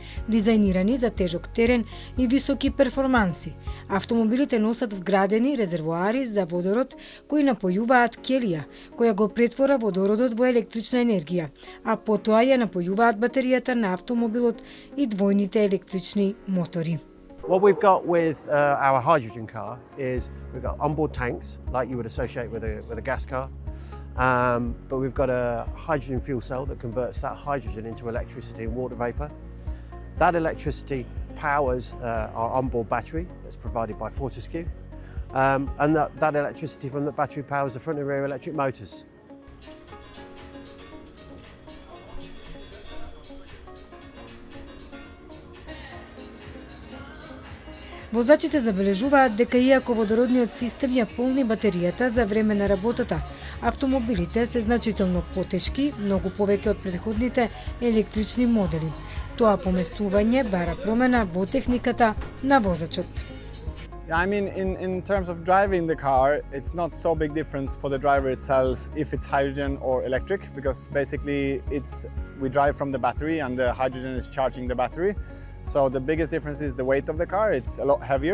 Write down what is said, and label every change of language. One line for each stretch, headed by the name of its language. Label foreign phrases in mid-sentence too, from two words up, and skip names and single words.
Macedonian: Дизајнирани за тежок терен и високи перформанси, автомобилите носат вградени резервоари за водород кои напојуваат келија, која го претвора водородот во електрична енергија, а потоа ја напојуваат батеријата на автомобилот и двојните електрични мотори.
English: What we've got with our hydrogen car is we've got onboard tanks, like you would associate with a gas car, but we've got a hydrogen fuel cell that converts that hydrogen into electricity and water vapour. That electricity powers our onboard battery that's provided by Fortescue, and that electricity from the battery powers the front and rear electric motors.
Macedonian: Возачите забележуваат дека иако водородниот систем ја полни батеријата за време на работата, автомобилите се значително потешки, многу повеќе од претходните електрични модели. Тоа поместување бара промена во техниката на возачот.
English: I mean, in terms of driving the car, it's not so big difference for the driver itself if it's hydrogen or electric, because basically we drive from the battery and the hydrogen is charging the battery. So the biggest difference is the weight of the car. It's a lot heavier.